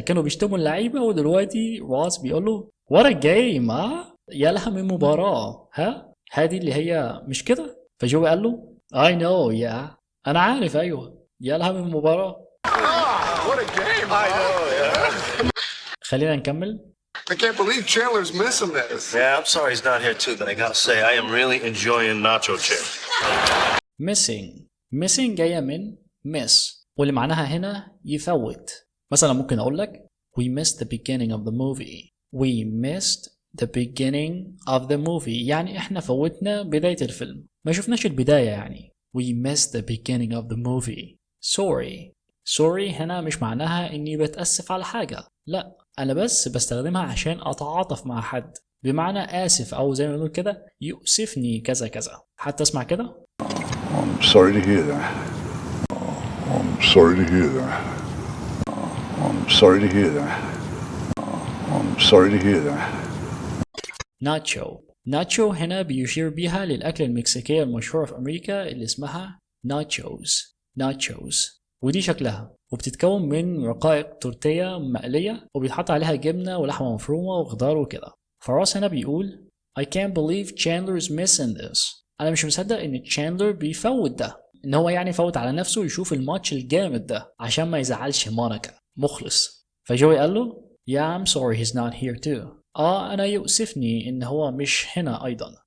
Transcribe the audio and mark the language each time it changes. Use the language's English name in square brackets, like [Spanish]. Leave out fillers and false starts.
[Arabic] كانوا بيشتموا اللعيبة ودلوقتي راس بيقول له [English] what a game. [Arabic] يا لها من مباراة. هذه اللي هي مش كده. فجوي قال له [English] I know yeah. [Arabic] أنا عارف أيوه، يا لها من مباراة. [English] What a game. I know, yeah. [Arabic] خلينا نكمل. [English] I can't believe Chandler's missing this. Yeah, I'm sorry he's not here too, but I gotta say I am really enjoying Nacho Chip. [Arabic] missing جاية من miss واللي معناها هنا يفوت. مثلا ممكن أقول لك [English] we missed the beginning of the movie. we missed the beginning of the movie [Arabic] يعني إحنا فوتنا بداية الفيلم، ما شفناش البداية يعني. [English] we missed the beginning of the movie. [Arabic] sorry هنا مش معناها إني بتأسف على حاجة، لا، أنا بس بستخدمها عشان أتعاطف مع حد، بمعنى آسف أو زي ما نقول كده يؤسفني كذا كذا. حتى اسمع كده. [English] I'm sorry to hear that. I'm sorry to hear that. I'm sorry to hear that. I'm sorry to hear that. [Arabic] ناتشو هنا بيشير بيها للأكل المكسيكية المشهورة في أمريكا اللي اسمها ناتشوز، ودي شكلها، وبتتكون من رقائق تورتية مقلية وبيتحط عليها جبنة ولحمة مفرومة وخضار وكده. فراس هنا بيقول [English] I can't believe Chandler's missing this. [Arabic] أنا مش مصدق إن تشاندلر بيفوت ده، إن هو يعني فوت على نفسه يشوف الماتش الجامد ده عشان ما يزعلش مونيكا. مخلص. فجوي قال له [English] Yeah I'm sorry he's not here too. [Arabic] أنا يؤسفني إن هو مش هنا أيضا.